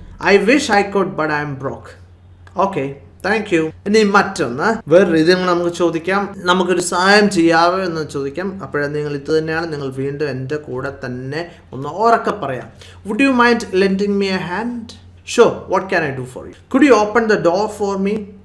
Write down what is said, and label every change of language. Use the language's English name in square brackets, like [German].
[English] I wish I could, but I'm broke. Okay, thank you. [Malayalam] ഇനി മറ്റൊന്ന് വേറെ രീതിയിൽ നമുക്ക് ചോദിക്കാം, നമുക്കൊരു സഹായം ചെയ്യാവോ എന്ന് ചോദിക്കാം. അപ്പോഴേ നിങ്ങൾ ഇത് തന്നെയാണ്, നിങ്ങൾ വീണ്ടും എൻ്റെ കൂടെ തന്നെ ഒന്ന് ഉറക്കെ പറയാം. [English] Would you mind lending me a hand? Sure, what can I do for you? Could you open the door for me?